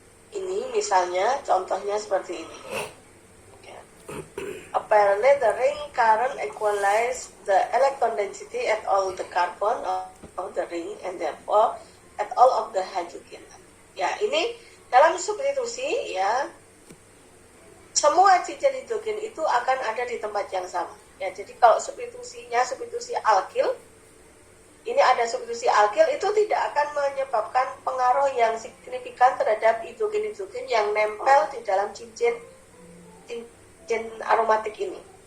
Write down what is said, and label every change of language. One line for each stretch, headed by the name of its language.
Indonesian: Ini misalnya contohnya seperti ini.
English: Apparently the ring current equalize the electron density at all the carbon of the ring and therefore at all of the hydrogen.
Indonesian: Ya, ini dalam substitusi, ya, semua cincin hidrogen itu akan ada di tempat yang sama. Ya, jadi kalau substitusi alkil, ini ada substitusi alkil, itu tidak akan menyebabkan pengaruh yang signifikan terhadap hidrogen-hidrogen yang nempel di dalam cincin aromatik ini.